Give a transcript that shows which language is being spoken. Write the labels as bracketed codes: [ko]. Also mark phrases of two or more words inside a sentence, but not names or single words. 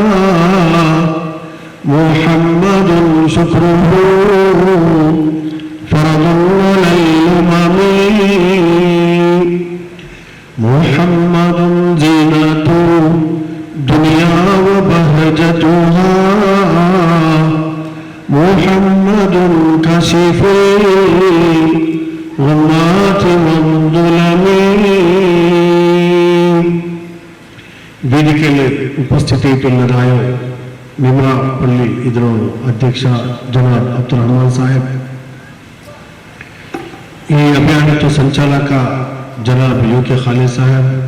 [ar] محمد شكره فرض على الأمم محمد زينة الدنيا وبهجتها محمد كشف الغمات والظلم [kn] ವೇದಿಕೆಯಲ್ಲಿ ಉಪಸ್ಥಿತಿಯುಳ್ಳರಾಯ ನಿಮ್ರಾಪಲ್ಲಿ ಇದರ ಅಧ್ಯಕ್ಷ ಜನಾಬ್ ಅಬ್ದುಲ್ ರಹಮಾನ್ ಸಾಹೇಬ್, ಈ ಅಭಿಯಾನದ ಸಂಚಾಲಕ ಜನಾಬ್ ಯುಕೆ ಖಾಲಿದ್ ಸಾಹೇಬ್,